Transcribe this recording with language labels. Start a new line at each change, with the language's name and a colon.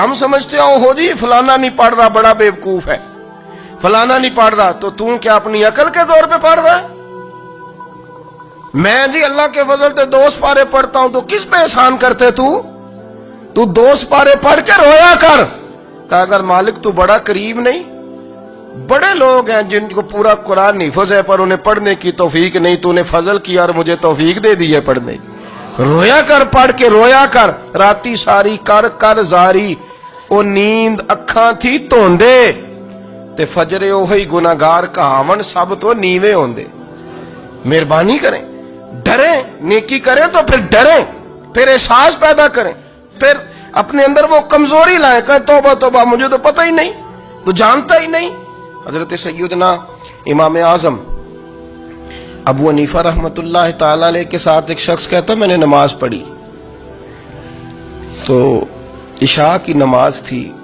Urdu: ہم سمجھتے ہیں ہو جی فلانا نہیں پڑھ رہا بڑا بیوقوف ہے, فلانا نہیں پڑھ رہا, تو تم کیا اپنی عقل کے زور پہ پڑھ رہا ہے؟ میں جی اللہ کے فضل سے 2 پارے پڑھتا ہوں, تو کس پہ احسان کرتے تو 2 پارے پڑھ کے رویا کر. کہا اگر مالک تو بڑا قریب نہیں, بڑے لوگ ہیں جن کو پورا قرآن حفظ ہے پر انہیں پڑھنے کی توفیق نہیں, تو انہیں فضل کیا اور مجھے توفیق دے دی ہے پڑھنے کی. رویا کر, پڑھ کے رویا کر.
Punjabi: راتی ساری کر کر زاری, او نیند اکھاں تھی توندے, تے فجرے اوہی گناہگار کہاون سب تو نیوے ہوندے.
Urdu: مہربانی کریں, ڈریں, نیکی کریں تو پھر ڈریں, پھر احساس پیدا کریں, پھر اپنے اندر وہ کمزوری لائیں, کہیں توبہ توبہ مجھے تو پتہ ہی نہیں, تو جانتا ہی نہیں. حضرت سیدنا امام اعظم ابو حنیفہ رحمۃ اللہ تعالی علیہ کے ساتھ ایک شخص کہتا میں نے نماز پڑھی, تو عشاء کی نماز تھی.